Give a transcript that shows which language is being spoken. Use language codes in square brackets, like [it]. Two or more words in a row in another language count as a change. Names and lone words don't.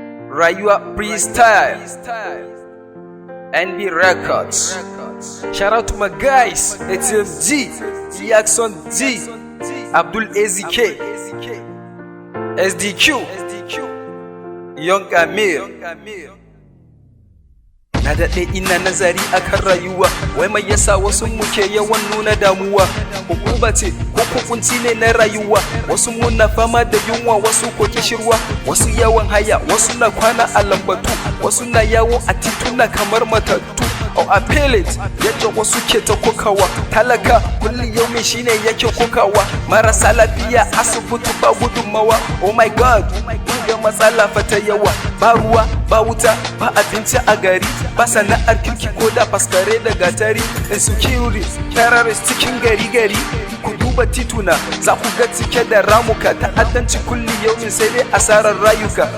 [ha] Rayuwa Freestyle. N B Records. [en] Shout out to my guys, A T M G, Jackson G, Abdul A Z K, S D Q, Young Amir. [ha] Na daɗe ina nazari akan rayuwa, wai mai yasa wasu mu ke yawan nuna damuwa? Hukuma ce ko kukunci ne na rayuwa? Wasu muna fama da yunwa, wasu ko kishirwa, wasu yawan haya, wasu na kwana a lambatu, wasu na yawo a tituna kamar matattu. [en] Oh, I feel it, [ha] yadda wasu ke ta kokawa, talaka kulli yaumi shine yake kokawa, marasa lafiya asibiti ba gudunmawa. [en] Oh my God, [ha] ga matsala fa ta yawa, ba ruwa, ba wuta, ba abinci a gari, ba sana'ar kirki ko da faskare da gatari. [en] Insecurity, terrorist [ha] cikin gari gari. Ku duba tituna, za ku ga cike da ramuka, ta'addanci kulli yaumin sai dai asarar rayuka.